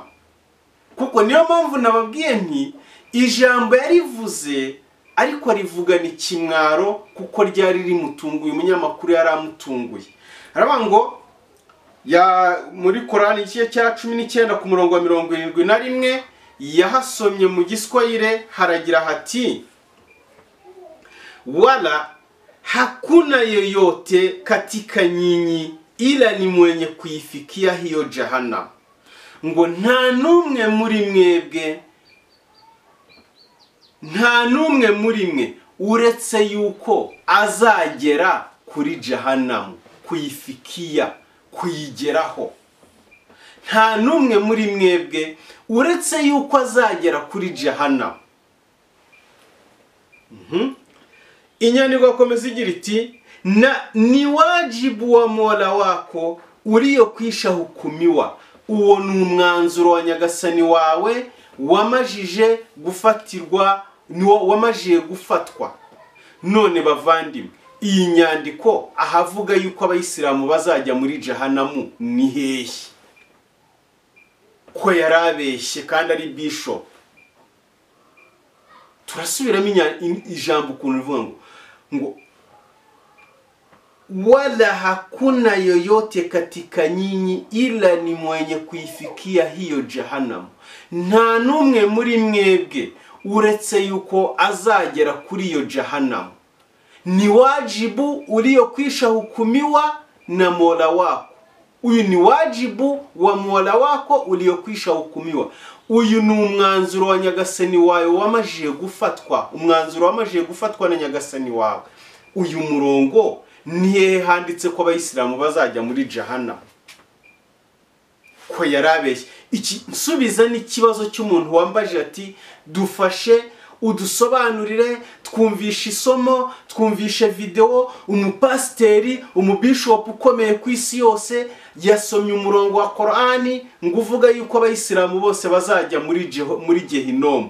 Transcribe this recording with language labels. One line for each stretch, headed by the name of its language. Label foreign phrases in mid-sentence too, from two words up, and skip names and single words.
Kinyarwanda: Kuko niyo mpamvu nababwiye nti ijambo yarivuze, ariko rivugana ikimwaro kuko ryari rimutunguye, umunyamakuru yari amutunguye. Haravuga ngo muri Korani igice cya 19 ku murongo wa 71 yahasomye mu Giswahili, haragira hati
Swahili: wala hakuna yoyote katika nyinyi ila ni mwenye kuifikia hiyo Jahanamu.
Kinyarwanda: Ngo nta numwe muri mwe uretse yuko azagera kuri Jahanamu, kuyifikia, kuyigeraho. Nta numwe muri mwebwe uretse yuko azagera kuri Jahanamu. Inyandiko akomeza igira iti
Swahili: ni wajibu wa Mola wako uliyokwisha hukumiwa.
Kinyarwanda: Uwo ni umwanzuro wa Nyagasani wawe wamajije gufatwa. None bavandimwe, iyi nyandiko ahavuga yuko Abayislamu bazajya muri Jahanamu ni hehe? Ko yarabeshye kandi ari bishop. Turasubiramo ijambo ukuntu rivuga ngo
Swahili: wala hakuna yoyote katika nyinyi ila ni mwenye kuifikia hiyo Jahanamu.
Kinyarwanda: Nta numwe muri mwebwe uretse yuko azagera kuri hiyo Jahanamu.
Swahili: Ni wajibu uliyokwisha hukumiwa na Mola wako.
Kinyarwanda: Uyu ni
Swahili: wajibu wa Mola wako uliyokwisha hukumiwa.
Kinyarwanda: Uyu ni umwanzuro wa Nyagasani wawe wamajije gufatwa, umwanzuro wamajije gufatwa na Nyagasani wawe. Uyu murongo nihe handitse ko Abayislamu bazajya muri Jahanamu? Ko yarabeshye. Iki nsubiza n'ikibazo cy'umuntu wambaje ati dufashe udusobanurire, twumvishe isomo, twumvishe video, umupasteri, umubishop ukomeye ku isi yose yasomye umurongo wa Korani ngo uvuga yuko Abayislamu bose bazajya muri Jehinomu.